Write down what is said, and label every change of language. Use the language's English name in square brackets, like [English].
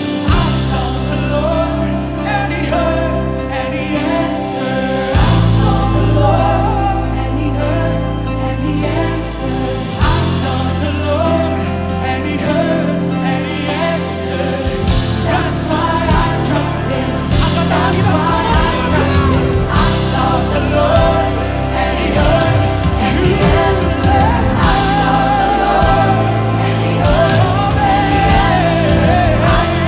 [English] I sought the Lord and He heard and He answered. I sought the Lord and He heard and He answered. I sought the Lord and He heard and He answered. That's why I trust Him. [Indonesian] Angkat tangan kita sama-sama. [English] I sought the Lord and He heard and He answered. I sought the Lord and He heard and He answered. I